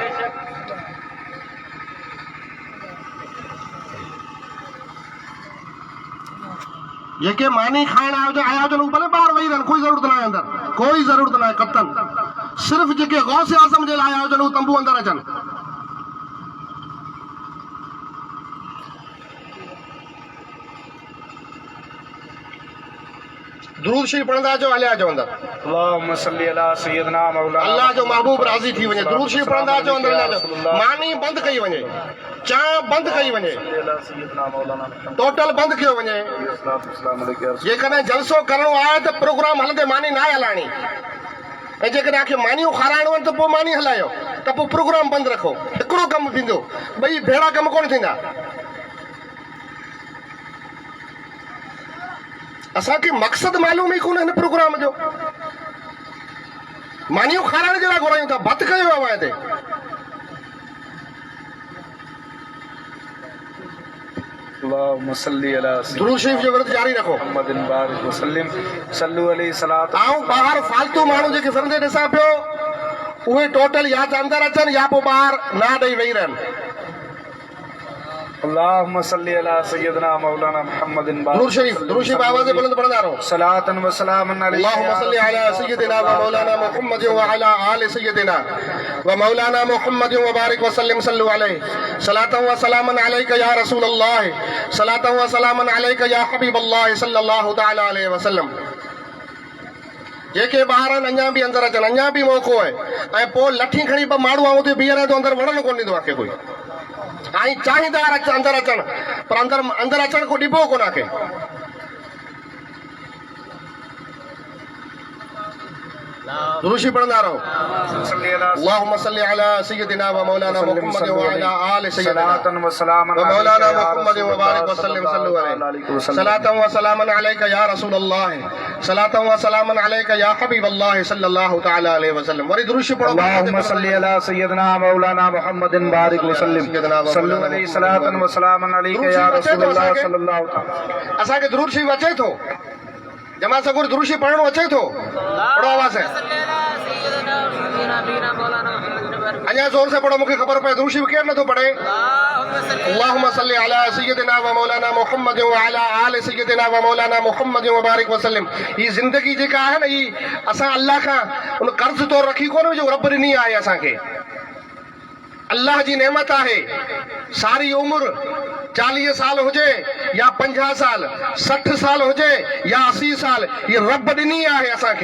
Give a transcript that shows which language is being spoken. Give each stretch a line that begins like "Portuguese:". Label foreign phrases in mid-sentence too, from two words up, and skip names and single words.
Sindhi: जेके मानी खाइण आया हुजनि भले ॿाहिरि वेही रहनि, कोई ज़रूरत न आहे अंदरि, कोई ज़रूरत न आहे कतन। सिर्फ़ु जेके गौस आज़म जे लाइ आया हुजनि उहे तंबू अंदरि अचनि। दुरूद शरीफ़ पढ़ंदा अचो, हलिया अचो अंदरि।
Arabic: اللهم صل على سيدنا مولانا,
Sindhi: अल्लाह जो महबूब राज़ी थी वञे। दुरूद शरीफ़ पढ़ंदा अचो, अंदरि हलिया अचो। मानी बंदि कई वञे, चांहि बंदि कई वञे, टोटल बंदि कयो वञे। जेकॾहिं जलसो करिणो आहे त प्रोग्राम हलंदे मानी न हलाइणी, ऐं जेकॾहिं आखे मानियूं खाराइणो आहिनि त पोइ मानी हलायो, त पोइ प्रोग्राम बंदि रखो। हिकिड़ो कमु थींदो, ॿई भेड़ा कम कोन थींदा। असांखे मक़सदु मालूम ई कोन हिन प्रोग्राम जो। मानियूं खाराइण जे लाइ घुरायूं था, भत कयो आहे हिते।
Arabic: اللهم صل على
Sindhi: दुरूद शरीफ़ जो विर्द जारी रखो।
Arabic: محمد بارك وسلم صلوا عليه صلاة.
Sindhi: आऊं ॿाहिरि फालतू माण्हू जेके फिरंदे ॾिसां पियो, उहे टोटल या त अंदरि अचनि या पोइ ॿाहिरि ना ॾेई वेही रहनि।
Arabic: اللهم صل على سيدنا مولانا محمد
Sindhi: दुरूद शरीफ़ आवाज़ बुलंद पढ़ंदा रहो।
Arabic: صلاة وسلاما عليه اللهم صل على سيدنا ومولانا محمد وعلى آل سيدنا ومولانا محمد وبارك وسلم صلوا عليه صلاة وسلاما عليك يا رسول الله صلاة وسلاما عليك يا حبيب الله صلى الله تعالى عليه وسلم.
Sindhi: जेके ॿार आहिनि अञा बि अंदरि अचनि, अञा बि मौक़ो आहे। ऐं पोइ लठी खणी ॿ माण्हू आऊं हुते बीह रहे तो अंदरि वञणु कोन ॾींदो आहे कोई। ऐं चाहींदा अंदरि अचनि, पर अंदरि अचण को ॾिबो कोन आहे। दुरूद शरीफ़ पढ़ंदा रहो।
Arabic: اللهم صل على سيدنا ومولانا محمد وعلى آل سيدنا ومولانا محمد وبارك وسلم صلوا عليه صلاة وسلاما عليك يا رسول الله صلاة وسلاما عليك يا حبيب الله صلى الله تعالى عليه وسلم.
Sindhi: वरी दुरूद शरीफ़ पढ़ो।
Arabic: اللهم صل على سيدنا مولانا محمد بارك وسلم صلوا عليه صلاة وسلاما عليك يا رسول الله صلى الله تعالى.
Sindhi: असांखे दुरूद शरीफ़ अचे थो? जमा सगुर दुरूद शरीफ़ पढ़णो अचे थो? पढ़ो आवाज़ है। अञा जोर से पढ़ो, मूंखे ख़बर पए दुरूद शरीफ़ केरु नथो पढ़े।
Arabic: اللهم صل على سيدنا ومولانا محمد وعلى آل سيدنا ومولانا محمد وبارك وسلم.
Sindhi: ही ज़िंदगी जेका आहे न, ही असां अल्लाह खां उन कर्ज़ तौर रखी कोन जो रब ॾिनी आहे असांखे। अल्लाह जी नेमत आहे। सारी उम्र 40 साल हुजे या 50 साल, 60 साल हुजे या 80 साल, ये रब ॾिनी आहे असांखे।